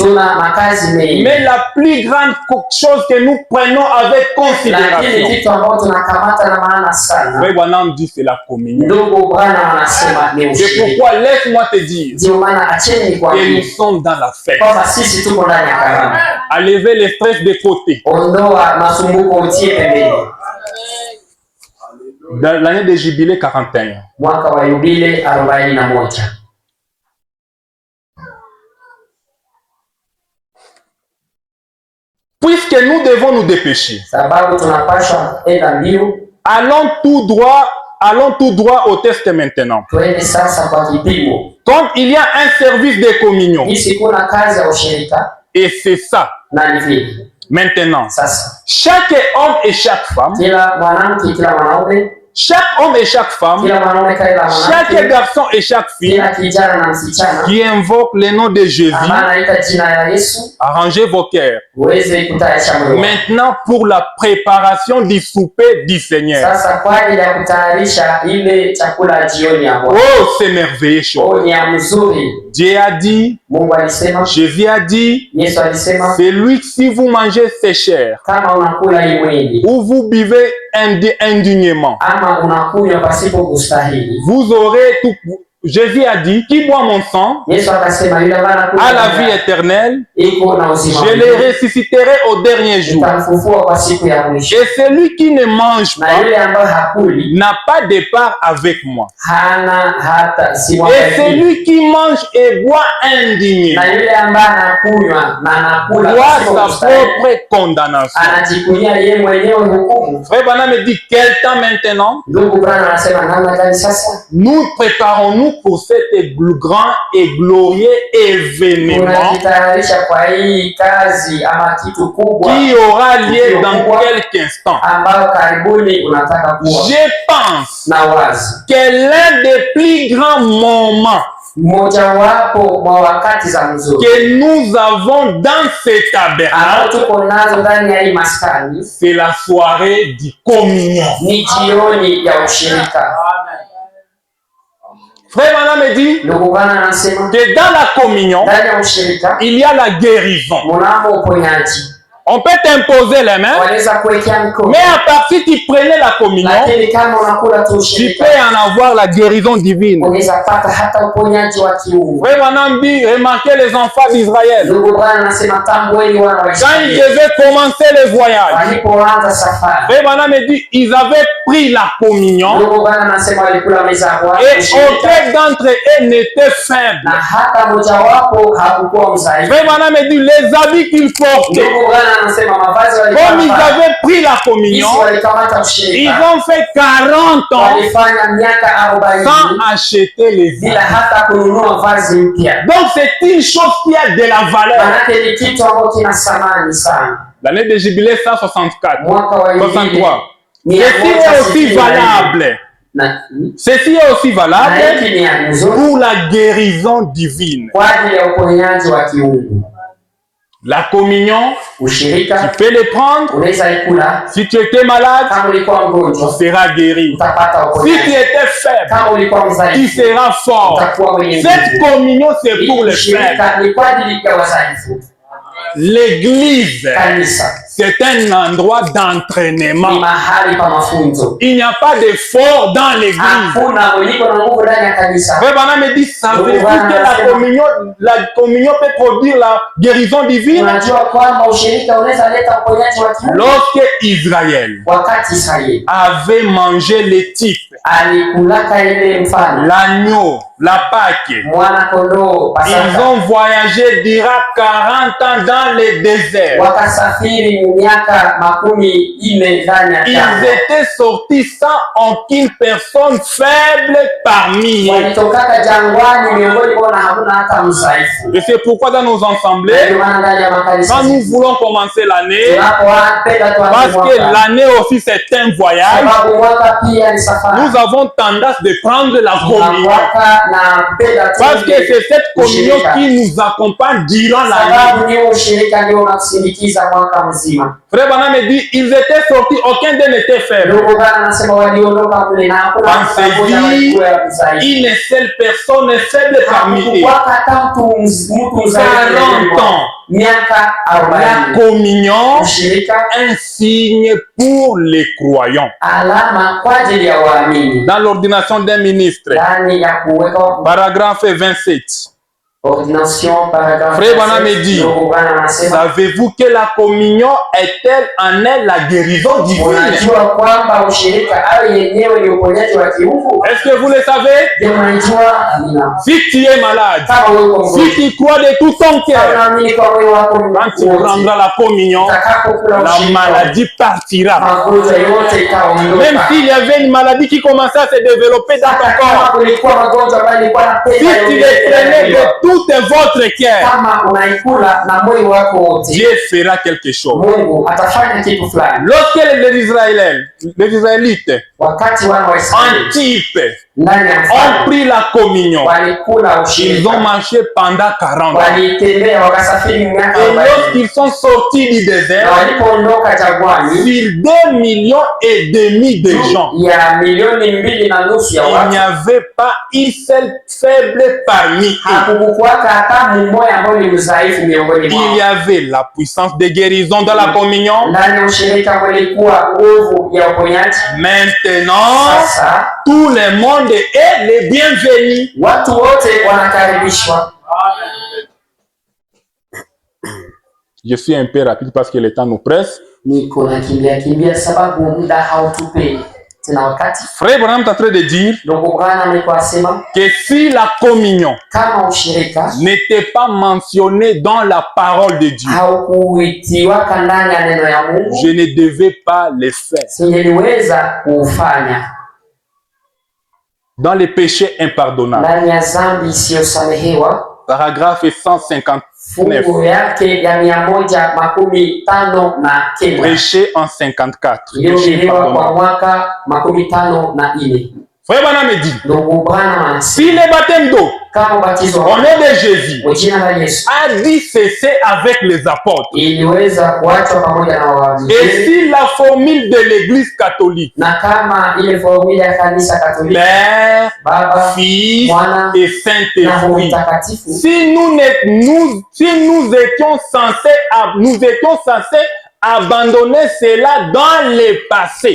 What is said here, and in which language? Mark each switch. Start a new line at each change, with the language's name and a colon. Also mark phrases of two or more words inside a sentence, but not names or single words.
French: Mais la plus grande chose que nous prenons avec considération, Frère Branham dit c'est la communion. C'est pourquoi laisse-moi te dire que nous sommes dans la fête. À lever le stress de côté. dans l'année de jubilé 41.
Swahili: Mwaka wa yubile 41.
French: Puisque nous devons nous dépêcher,
Swahili: Sababu tunapaswa enda mbio,
French: allons tout droit au test maintenant.
Swahili: twende sasa kwa kipimo.
French: Comme il y a un service de communion,
Swahili: Hisi kuna kazi ya ushirika
French: et c'est ça.
Swahili: na ni vile.
French: Maintenant,
Swahili: Sasa
French: chaque homme et chaque femme,
Swahili: kila mwanamke, kila mwanaume,
French: chaque homme et chaque femme,
Swahili: kila mwanaume, kila
French: chaque
Swahili: mwanamke,
French: garçon et chaque fille
Swahili: kila kijana na msichana
French: qui invoque le nom de Jésus,
Swahili: anaita jina la Yesu,
French: arrangez vos cœurs.
Swahili: uweze kutayarisha moyo.
French: Maintenant, pour la préparation du souper du Seigneur.
Swahili: Sasa kwa ajili ya kutayarisha ile chakula jioni ya Bwana.
French: Oh, c'est merveilleux chose.
Swahili: Ni ya mzuri.
French: Dieu a dit,
Swahili: Mungu alisema,
French: Jésus a dit,
Swahili: Yesu alisema,
French: c'est lui, si vous mangez ses chairs,
Swahili: kama unakula hii mwili
French: ou vous buvez indignement,
Swahili: ama unakunywa pasipo kustahili,
French: vous aurez tout. Jésus a dit, qui boit mon sang
Swahili: Yesu akasema, yule ambaye anakunywa
French: a la vie éternelle,
Swahili: iko na uzima,
French: je le ressusciterai au dernier jour.
Swahili: nitamfufua kwa siku ya mwisho.
French: Et celui qui ne mange
Swahili: Na
French: pas
Swahili: yule ambaye hakuli
French: n'a pas de part avec moi.
Swahili: hana hata si
French: Et
Swahili: mwangalifu.
French: celui qui mange et boit indignement
Swahili: Na yule ambaye anakunywa na anakula
French: voit
Swahili: pasipo
French: sa
Swahili: kustahili,
French: propre condamnation.
Swahili: anajikunia yeye mwenyewe hukumu.
French: Frère Branham me dit, quel temps maintenant?
Swahili: Ndugu Branham anasema namna gani sasa?
French: Nous préparons-nous pour cet grand et glorieux événement
Swahili: Tunajitayarisha kwa hii kazi ama kitu kubwa
French: qui aura lieu dans quelques instants.
Swahili: ambao karibuni unataka kuwa.
French: Je pense
Swahili: Na wazi
French: que l'un des plus grands moments
Swahili: mmoja wapo mwa wakati za mzuri
French: que nous avons dans ce
Swahili: ambao
French: tabernacle,
Swahili: tuko nazo ndani ya hii maskani
French: c'est la soirée du communion.
Swahili: ni jioni ya ushirika.
French: Frère Branham me dit
Swahili: Ndugu Bwana anasema
French: que dans la communion,
Swahili: ndani ya ushirika
French: il y a la guérison.
Swahili: mnamo uponyaji.
French: On peut t'imposer les mains,
Swahili: Wanaweza kuwekea mikono,
French: mais à partir tu prenais la communion,
Swahili: lakini kama unakula tu
French: tu
Swahili: ushirika
French: peux en avoir la guérison divine.
Swahili: unaweza pata hata uponyaji wa kiungu.
French: Frère Branham dit, remarquez les enfants d'Israël.
Swahili: Ndugu Bwana anasema tambueni wana wa
French: Quand ils
Swahili: Israeli
French: devaient commencer le voyage,
Swahili: walipoanza safari.
French: Frère Branham me dit, ils avaient pris la communion
Swahili: Ndugu Bwana anasema walikula meza ya Bwana
French: et
Swahili: ushirika,
French: aucun d'entre eux n'était faible.
Swahili: na hata mojawapo hakukuwa mzaifu.
French: Frère Branham me dit, les habits qu'ils portaient,
Swahili: Ndugu Bwana anasema mavazi
French: comme ils
Swahili: walivaa,
French: avaient pris la communion,
Swahili: jinsi walikamata
French: ils
Swahili: ushirika,
French: ont fait 40 ans
Swahili: walifanya miaka 40
French: sans acheter les
Swahili: bila
French: habits.
Swahili: hata kununua vazi mpya.
French: Donc c'est une chose qui a de la valeur.
Swahili: Manake ni kitu ambacho kina thamani sana.
French: L'année de jubilé 164,
Swahili: Mwaka wa 63. Yubile
French: Ceci est aussi valable. Ceci est aussi valable pour la guérison divine.
Swahili: kwa ajili ya uponyaji wa kiungu.
French: La communion,
Swahili: Ushirika
French: tu peux le prendre.
Swahili: unaweza ikula.
French: Si tu étais malade,
Swahili: Kama ulikuwa
French: tu
Swahili: mgonjwa
French: seras guéri.
Swahili: utapata
French: Si tu
Swahili: uponyaji.
French: étais faible,
Swahili: Kama ulikuwa
French: tu
Swahili: mzaifu
French: seras fort.
Swahili: utakuwa mwenye
French: Cette
Swahili: nguvu.
French: communion, c'est pour les faibles.
Swahili: Ushirika ni kwa ajili ya wazaifu.
French: L'église,
Swahili: Kanisa
French: c'est un endroit
Swahili: ni
French: d'entraînement.
Swahili: mahali pa mafunzo.
French: Il n'y a pas d'effort dans l'église.
Swahili: Hakuna mwenyeko na nguvu ndani ya kanisa.
French: Frère Branham me dit, savez-vous que la communion peut produire la guérison divine?
Swahili: Unajua kwamba ushirika unaweza leta uponyaji wa kiungu.
French: Lorsque Israël
Swahili: Wakati Israeli
French: avait mangé les types,
Swahili: alikulaka ile mfano
French: l'agneau, la Pâque,
Swahili: mwana kondoo
French: ils
Swahili: Pasaka,
French: ont voyagé durant 40 ans dans le désert.
Swahili: wakasafiri miaka 40 ndani ya
French: Ils
Swahili: jangwa.
French: étaient sortis sans aucune personne faible parmi eux.
Swahili: Walitokaka jangwani miongoni mwao na hakuna hata mzaifu.
French: Et c'est pourquoi dans nos assemblées,
Swahili: Ndio maana ndani ya makanisa
French: quand nous voulons commencer l'année,
Swahili: tunapopenda
French: parce
Swahili: tuanze
French: que
Swahili: mwaka,
French: l'année aussi c'est un voyage,
Swahili: sababu mwaka pia ni safari.
French: nous avons tendance de prendre la communion.
Swahili: Mwaka na kupenda tu
French: Parce que c'est cette communion qui nous accompagne durant l'année.
Swahili: sababu ni ushirika ndio unatusindikiza mwaka mzima.
French: Frère Branham me dit, ils étaient sortis, aucun d'eux n'était faible.
Swahili: Ndugu Bwana anasema waliondoka kule na hakuna
French: On
Swahili: mtu
French: s'est
Swahili: mmoja
French: dit,
Swahili: alikuwa mzaifu.
French: une seule personne est faible parmi eux.
Swahili: Hakukuwa hata mtu mzaifu.
French: 40 ans.
Swahili: Miaka
French: La
Swahili: 40.
French: communion,
Swahili: Ushirika
French: un signe pour les croyants.
Swahili: alama kwa ajili ya waamini.
French: Dans l'ordination d'un ministre,
Swahili: Ndani ya kuweka
French: paragraphe 27. Ordination, paragraphe Frère Branham me dit,
Swahili: ndugu Branham anasema,
French: savez-vous que la communion est-elle en elle la guérison divine?
Swahili: unajua kwamba ushirika au yenyewe ni uponyaji wa kiungu?
French: Est-ce que vous le savez?
Swahili: Je, unajua? Amina.
French: Si tu es malade,
Swahili: Kama uko
French: si
Swahili: mgonjwa,
French: tu crois de tout ton
Swahili: kama
French: cœur,
Swahili: unaamini kwa moyo wako
French: quand tu
Swahili: wote,
French: prendras la communion,
Swahili: utakapokula
French: la
Swahili: ushirika,
French: maladie partira.
Swahili: magonjwa yote itaondoka.
French: Même s'il y avait une maladie qui commençait à se développer dans ton
Swahili: Hata kama
French: corps,
Swahili: kulikuwa magonjwa ambayo ilikuwa na
French: si
Swahili: pesa
French: tu les prenais de tout votre cœur,
Swahili: kama unaikula na moyo wako wote,
French: Dieu fera quelque chose.
Swahili: Mungu atafanya kitu fulani.
French: Lorsque les Israélites, Wakati wana wa Israeli Antipe,
Swahili: ndani ya
French: ont
Swahili: mfalme
French: pris la communion,
Swahili: walikula
French: ils ont
Swahili: ushirika,
French: marché pendant 40 ans.
Swahili: walitembea wakasafiri miaka
French: Et
Swahili: 40,
French: lorsqu'ils sont sortis du
Swahili: na
French: désert,
Swahili: walipoondoka jangwani
French: sur 2,5 millions de gens,
Swahili: ya milioni 2.5 ya
French: il
Swahili: watu,
French: n'y avait pas une seule faible parmi eux.
Swahili: hakukuwaka hata mmoja ambaye ni mdhaifu miongoni
French: Il
Swahili: mwao.
French: y avait la puissance de guérison dans la communion.
Swahili: Ndani ya ushirika kulikuwa nguvu ya uponyaji.
French: Maintenant,
Swahili: Sasa
French: tout le monde est le bienvenu.
Swahili: watu wote wanakaribishwa.
French: Je suis un peu rapide parce que le temps nous presse.
Swahili: Niko nakimbia sababu muda hautupe tena wakati.
French: Frère Branham est en train de dire
Swahili: Ndugu Branham alikuwa asema
French: que si la communion
Swahili: kama ushirika
French: n'était pas mentionnée dans la parole de Dieu,
Swahili: haukuitiwaka ndani ya neno ya Mungu,
French: je ne devais pas le faire.
Swahili: singeliweza kuufanya.
French: Dans les péchés impardonnables,
Swahili: Ndani ya dhambi isiyosamehewa,
French: paragraphe 159,
Swahili: fungu yake ya 159
French: péché en 54. Péché
Swahili: iliyohubiriwa kwa
French: pardonnable.
Swahili: mwaka 54.
French: Frère Branham me dit,
Swahili: Ndugu Branham anasema
French: si le baptême d'eau
Swahili: kama ubatizo
French: au nom de Jésus
Swahili: kwa jina la Yesu
French: a dit cesser avec les apôtres,
Swahili: iliweza kuachwa pamoja na
French: et
Swahili: wahubiri,
French: si la formule de l'église catholique,
Swahili: na kama ile formula ya kanisa Katoliki,
French: Père,
Swahili: Baba,
French: Fils
Swahili: Mwana
French: et
Swahili: na Roho
French: Saint-Esprit,
Swahili: Mtakatifu,
French: si nous étions censés abandonner cela dans le passé,